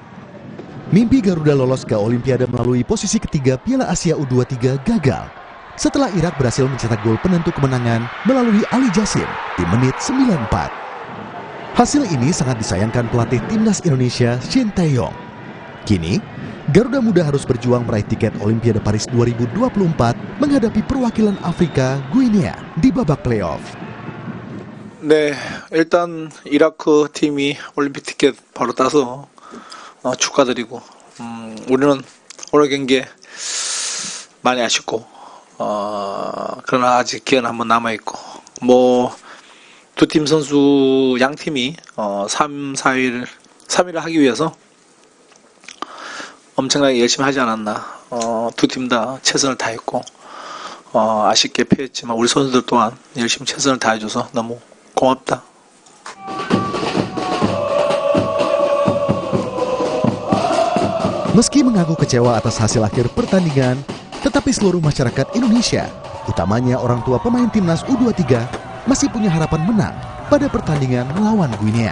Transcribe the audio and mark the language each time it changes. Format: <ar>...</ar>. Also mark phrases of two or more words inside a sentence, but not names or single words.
<id>Mimpi Garuda lolos ke Olimpiade melalui posisi ketiga Piala Asia U23 gagal setelah Irak berhasil mencetak gol penentu kemenangan melalui Ali Jassim di menit 94. Hasil ini sangat disayangkan pelatih timnas Indonesia Shin Tae-yong. Kini, Garuda Muda harus berjuang meraih tiket Olimpiade Paris 2024 menghadapi perwakilan Afrika Guinea di babak playoff.</id> <ko>네, 일단 이라크 팀이 올림픽 티켓 바로 따서 축하드리고 우리는 오늘 경기에 많이 아쉽고 그러나 아직 기회는 한번 남아있고 뭐 두 팀 선수 양 팀이 3일을 하기 위해서 엄청나게 열심히 하지 않았나. 두 팀 다 최선을 다했고 아쉽게 패했지만 우리 선수들 또한 열심히 최선을 다해줘서 너무 고맙다.</ko> <id>Meski mengaku kecewa atas hasil akhir pertandingan, tetapi seluruh masyarakat Indonesia, utamanya orang tua pemain timnas U23, masih punya harapan menang pada pertandingan melawan Guinea.</id>